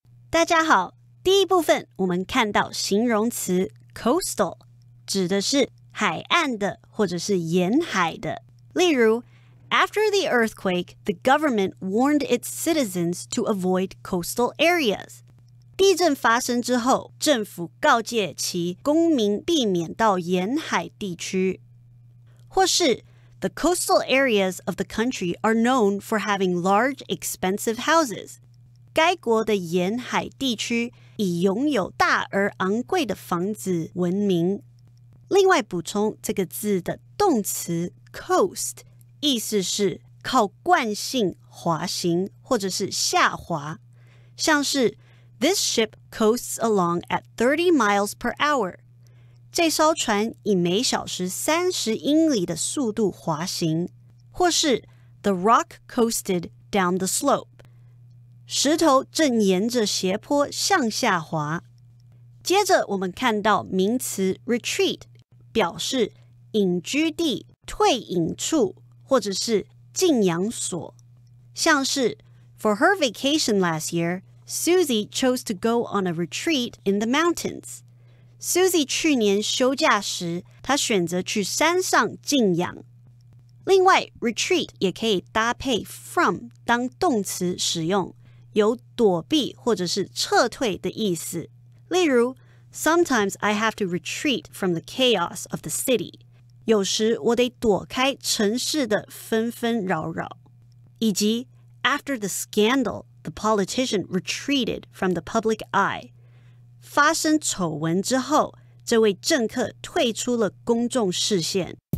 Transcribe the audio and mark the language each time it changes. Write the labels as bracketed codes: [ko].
[zh] 大家好，第一部分我们看到形容词 coastal 指的是海岸的或者是沿海的。例如 [en] After the earthquake, the government warned its citizens to avoid coastal areas. [zh] 地震发生之后，政府告诫其公民避免到沿海地区。或是 [en] The coastal areas of the country are known for having large, expensive houses. [zh] 该国的沿海地区以拥有大而昂贵的房子闻名。另外补充这个字的动词 coast 意思是靠惯性滑行或者是下滑，像是 [en] This ship coasts along at 30 miles per hour. [zh] 这艘船以每小时30英里的速度滑行，或是 [en] The rock coasted down the slope. [zh] 石头正沿着斜坡向下滑。接着我们看到名词 retreat 表示隐居地、退隐处或者是静养所，像是 [en] For her vacation last year, Susie chose to go on a retreat in the mountains. [zh] Susie 去年休假时，她选择去山上静养。另外 retreat 也可以搭配 from 当动词使用，有躲避或者是撤退的意思。例如 [en] Sometimes I have to retreat from the chaos of the city. [zh] 有时我得躲开城市的纷纷扰扰。以及 [en] After the scandal, the politician retreated from the public eye. [zh] 发生丑闻之后，这位政客退出了公众视线。